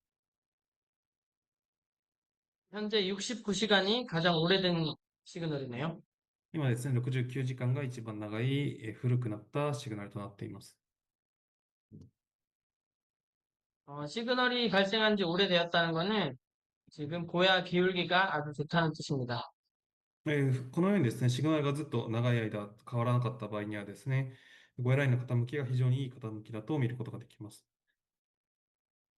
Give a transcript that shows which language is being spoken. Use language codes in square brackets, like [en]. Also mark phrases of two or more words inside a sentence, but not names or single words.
[ko] 현재 69시간이 가장 오래된 시그널이네요. [ja] 今ですね、69時間が一番長い、古くなったシグナルとなっています。 [ko] 시그널이 발생한 지 오래되었다는 것은 지금 고야 기울기가 아주 좋다는 뜻입니다. [ja] このようにですね、シグナルがずっと長い間変わらなかった場合にはですね、5ラインの傾きが非常にいい傾きだと見ることができます。